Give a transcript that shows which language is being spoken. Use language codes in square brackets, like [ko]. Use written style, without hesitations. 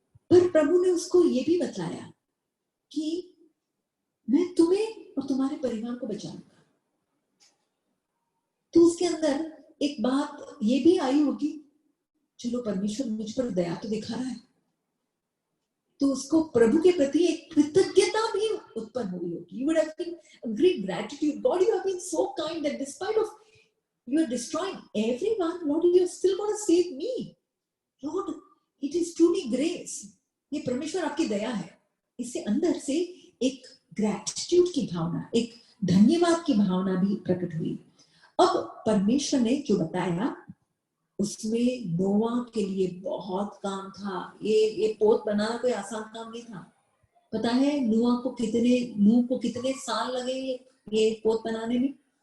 [hi] पर प्रभु ने उसको ये भी बताया कि मैं तुम्हें और तुम्हारे परिवार को बचाऊंगा। तो उसके अंदर एक बात ये भी आई होगी, चलो परमेश्वर मुझ पर दया तो दिखा रहा है, तो उसको प्रभु के प्रति एक कृतज्ञता भी उत्पन्न हुई होगी। [en] You would have been a great gratitude. God, you have been so kind that despite of you are destroying everyone, Lord, you are still going to save me. Lord, it is truly grace. [hi] ये परमेश्वर आपकी दया है। इससे अंदर से एक gratitude की भावना, एक धन्यवाद की भावना भी प्रकट हुई। अब परमेश्वर ने जो बताया उसमें नोआ के लिए बहुत काम था। ये पोत बनाना कोई आसान काम नहीं था। पता है नूह को कितने साल लगे ये पोत बनाने में?